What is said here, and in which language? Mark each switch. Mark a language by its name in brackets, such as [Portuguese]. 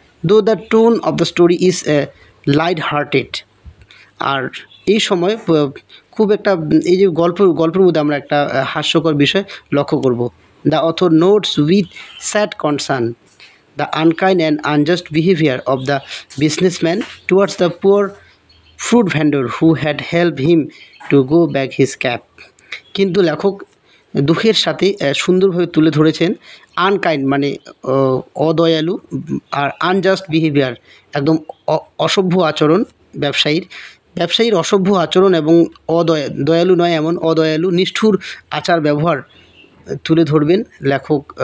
[English] Though the tone of the story is light hearted. [Bangla] আর এই সময় খুব একটা এই যে গল্পের মধ্যে আমরা একটা হাস্যকর বিষয় লক্ষ্য করব। [English] The author notes with sad concern the unkind and unjust behavior of the businessman towards the poor fruit vendor who had helped him to go back his cap. [Bangla] কিন্তু লেখক দুঃখের সাথে সুন্দরভাবে তুলে ধরেছেন আনকাইন্ড মানে অদয়ালু, আর আনজাস্ট বিহেভিয়ার একদম অসভ্য আচরণ, ব্যবসায়ীর অসভ্য আচরণ এবং দয়ালু নয় এমন অদয়ালু নিষ্ঠুর আচার ব্যবহার তুলে ধরবেন লেখক